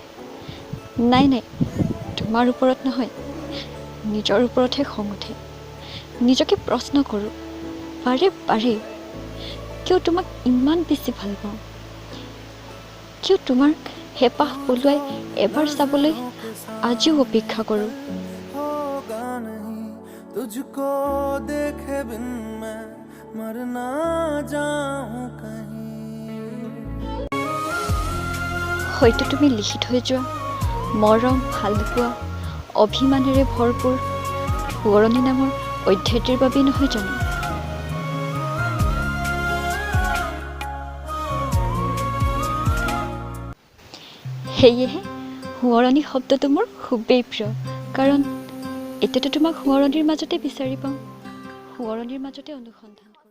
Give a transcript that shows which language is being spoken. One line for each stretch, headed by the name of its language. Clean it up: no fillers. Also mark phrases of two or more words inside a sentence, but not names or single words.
Assamese: নাই, তোমাৰ ওপৰত নহয়, নিজৰ ওপৰতহে খং উঠে। নিজকে প্ৰশ্ন কৰোঁ বাৰে বাৰে, কিয় তোমাক ইমান বেছি ভাল পাওঁ? কিয় তোমাৰ হেঁপাহ পলুৱাই এবাৰ চাবলৈ আজিও অপেক্ষা কৰোঁ?
Hindi: तुझको देखे बिन मैं मर ना जाऊं कहीं।
Assamese: হয়তো তুমি লিখি থৈ যোৱা মৰম, ভালপোৱা, অভিমানেৰে ভৰপূৰ সোঁৱৰণি নামৰ অধ্যায়টিৰ বাবেই নহয় জানো? সেয়েহে সোঁৱৰণি শব্দটো মোৰ খুবেই প্ৰিয়, কাৰণ এতিয়াতো তোমাক সোঁৱৰণিৰ মাজতে বিচাৰি পাওঁ, সোঁৱৰণিৰ মাজতে অনুসন্ধান।